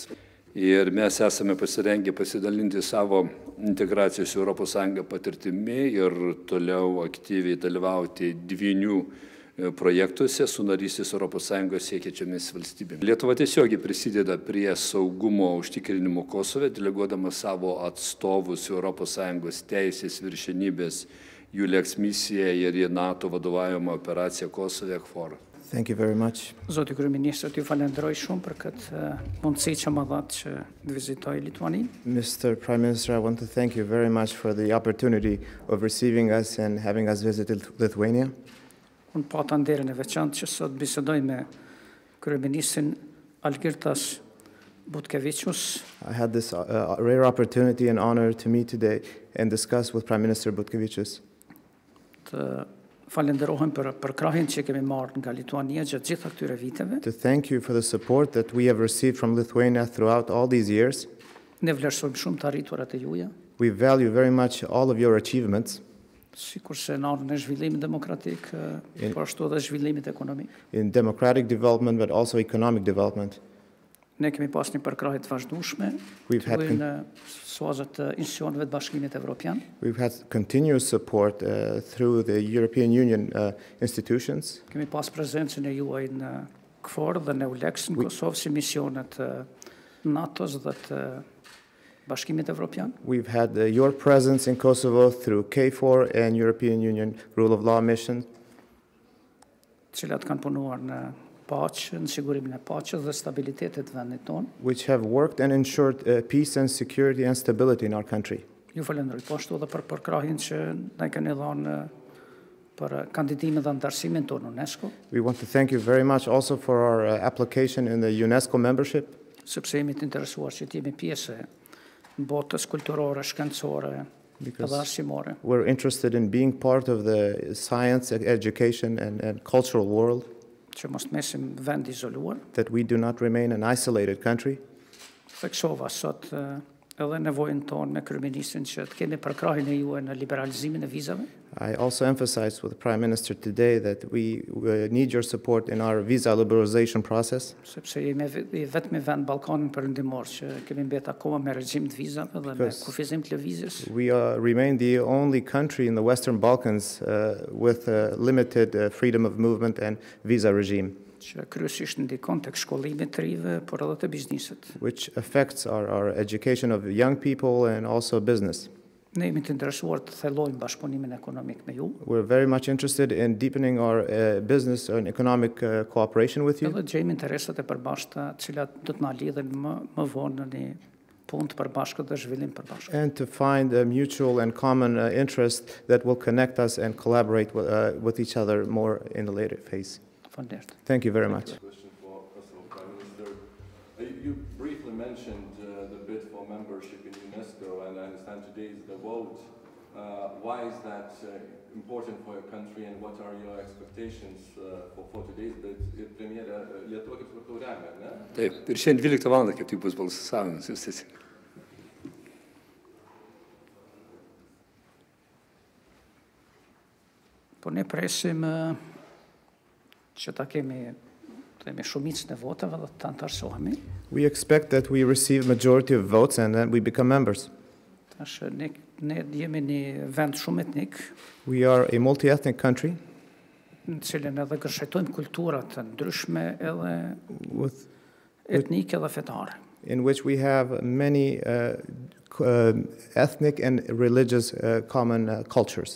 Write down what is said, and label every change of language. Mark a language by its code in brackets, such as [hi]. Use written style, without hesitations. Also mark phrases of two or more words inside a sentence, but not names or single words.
[lt] Ir mes esame pasirengę pasidalinti savo integracijos su ES patirtimi ir toliau aktyviai dalyvauti dvynių projektuose su narystės ES siekiančiomis valstybėmis. Lietuva tiesiogiai prisideda prie saugumo užtikrinimo Kosove, deleguodama savo atstovus ES teisės viršenybės Julex misiją ir į NATO vadovaujamą operaciją Kosove KFOR. [en] Thank you very much. [sq] Zoti kryeministër, ju falenderoj shumë për këtë mundësi që më dhatë që të vizitoj Lituaninë. [en] Mr. Prime Minister, I want to thank you very much for the opportunity of receiving us and having us visit Lithuania. [sq] Unë pata nderin e veçantë që sot bisedoj me kryeministrin Algirdas Butkevičius. [en] I had this rare opportunity and honor to meet today and discuss with Prime Minister Butkevičius. [sq] Të falenderohem për krahin që kemi marrë nga Lituania gjatë gjitha këtyre viteve. [en] To thank you for the support that we have received from Lithuania throughout all these years. [sq] Ne vlerësojmë shumë të arriturat e juaja. [en] We value very much all of your achievements. [sq] Sikurse në anën e zhvillimit demokratik, por ashtu edhe zhvillimit ekonomik. [en] In democratic development, but also economic development. [sq] Ne kemi pas një përkrahje të vazhdueshme në suazat të institucioneve të Bashkimit Evropian. [en] We've had continuous support through the European Union institutions. [sq] Kemi pas prezencën e juaj në KFOR dhe në EULEX në Kosovë si misionet NATO-s dhe të Bashkimit Evropian. [en] We've had your presence in Kosovo through KFOR and European Union Rule of Law Mission. [sq] Cilat kanë punuar në paqë, në sigurimin e paqes dhe stabilitetit vendit tonë. [en] Which have worked and ensured peace and security and stability in our country. [sq] Ju falenderoj po ashtu edhe për përkrahjen që na keni dhënë për kandidimin dhe ndarësimin tonë në UNESCO. [en] We want to thank you very much also for our application in the UNESCO membership. [sq] Sepse jemi të interesuar që të jemi pjesë botës kulturore, shkencore, edhe arsimore. [en] We're interested in being part of the science, education and cultural world. [sq] Që mos mesim vend izoluar. [en] That we do not remain an isolated country. [sq] Theksova sot edhe nevojën tonë me kryeministrin që të kemi përkrahjen e juaj në liberalizimin e vizave. [en] I also emphasized with the Prime Minister today that we need your support in our visa liberalization process. [sq] Sepse jemi vetëm vend Ballkanin perëndimor që kemi mbetur akoma me regjim të vizave dhe me kufizim të lëvizjes. [en] We remain the only country in the Western Balkans with limited freedom of movement and visa regime. [sq] Që kryesisht ndikon tek shkollimi të rive, por edhe te bizneset. [en] Which affects our education of young people and also business. [sq] Ne jemi të interesuar të thellojmë bashkëpunimin ekonomik me ju. [en] We're very much interested in deepening our business and economic cooperation with you. [sq] Edhe gjejmë interesat e përbashkëta, të cilat do të na lidhen më vonë në një punë të përbashkët dhe zhvillim përbashkët. [en] And to find a mutual and common interest that will connect us and collaborate with each other more in the later phase. Thank you very much. Question for Kosovo Prime Minister. You briefly mentioned the bid for membership in UNESCO, and I understand today is the vote. Why is that important for your country, and what are your expectations for today's bid? [lt] Premjera, Lietuva kaip supratau remia, ne? Taip, ir šiandien 12 val. Kaip tik bus balsavimas, jūs teisingai. [sq] Po ne presim që ta kemi të themi shumicën e votave dhe të antarësohemi. [en] We expect that we receive majority of votes and then we become members. [sq] Tash ne jemi një vend shumë etnik, [en] We are a multi-ethnic country [sq] në cilën edhe gërshëtojmë kultura të ndryshme edhe [en] with, [sq] etnike dhe fetare. [en] in which we have many ethnic and religious common cultures.